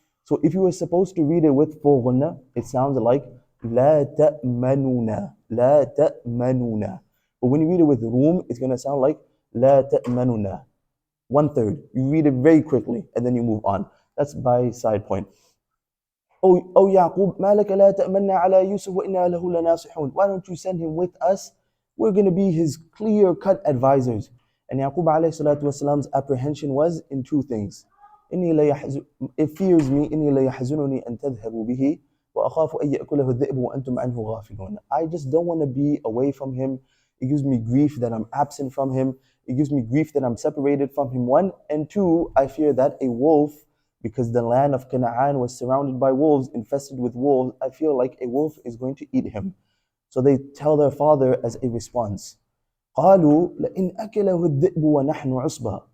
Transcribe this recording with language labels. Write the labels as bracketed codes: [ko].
[en] So if you were supposed to read it with full ghunna, it sounds like [ar] لا تأمنون, لا تأمنون. [en] But when you read it with room, it's going to sound like [ar] لا تأمنون, [en] 1/3. You read it very quickly and then you move on. That's by side point. [ar] Oh Yaqub, ما لك لا تأمنا على يوسف وإنا له لناصحون. [en] Why don't you send him with us? We're going to be his clear-cut advisors. And Yaqub alayhi salatu wasalam's apprehension was in two things. It fears me, [ar] إني لا يحزنني أن تذهبوا به وأخاف أن يأكله الذئب وأنتم عنه غافلون. [en] I just don't want to be away from him. It gives me grief that I'm absent from him. It gives me grief that I'm separated from him. One, and two, I fear that a wolf, because the land of Canaan was surrounded by wolves, infested with wolves, I feel like a wolf is going to eat him. So they tell their father as a response, [ar] قالوا لئن أكله الذئب ونحن عصبة.